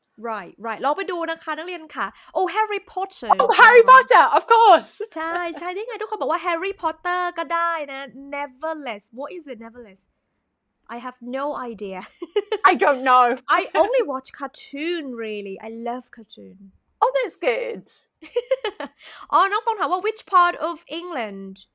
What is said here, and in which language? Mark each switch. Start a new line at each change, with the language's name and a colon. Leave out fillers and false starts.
Thai: Right ลองไปดูนะคะนักเรียนค่ะ Harry Potter
English: Harry Potter, of course.
Thai: ใช่นี่ไงทุกคนบอกว่า
English: Harry Potter
Thai: ก็ได้นะ
English: Nevertheless what is it Nevertheless I have no idea I don't know. I only watch cartoon really I love cartoon Oh, that's good.
Thai: น้องฟองถามว่า
English: which part of England